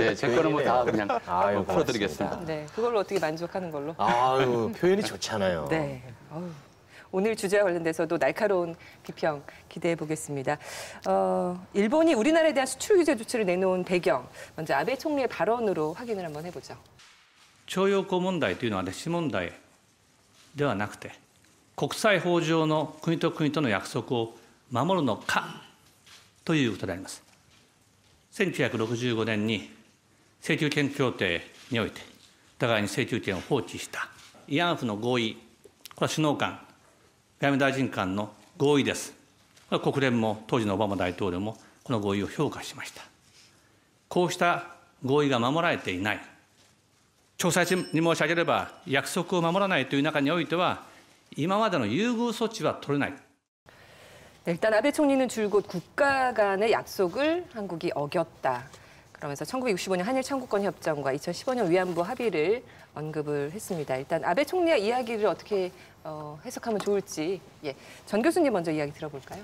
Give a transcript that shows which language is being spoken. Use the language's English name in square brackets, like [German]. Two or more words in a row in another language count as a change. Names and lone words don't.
[Korean] 네, 제 거는 뭐 다 그냥 풀어드리겠습니다. 네, 그걸로 어떻게 만족하는 걸로? 표현이 좋잖아요. 네. 오늘 주제와 관련돼서도 날카로운 비평 기대해 보겠습니다. 일본이 우리나라에 대한 수출 규제 조치를 내놓은 배경, 먼저 아베 총리의 발언으로 확인을 한번 해보죠. [Japanese] 徴用工問題というのは歴史問題ではなくて、国際法上の国と国との約束を守るのかということであります。1965年に請求権協定において、互いに請求権を放棄した慰安婦の合意、これは首脳間、外務大臣間の合意です。国連も当時のオバマ大統領もこの合意を評価しました。こうした合意が守られていない。詳細に申し上げれば、約束を守らないという中においては、今までの優遇措置は取れない。 [Korean] 일단 아베 총리는 줄곧 국가 간의 약속을 한국이 어겼다. 그러면서 1965년 한일 청구권 협정과 2015년 위안부 합의를 언급을 했습니다. 일단 아베 총리의 이야기를 어떻게 해석하면 좋을지 전 교수님 먼저 이야기 들어볼까요?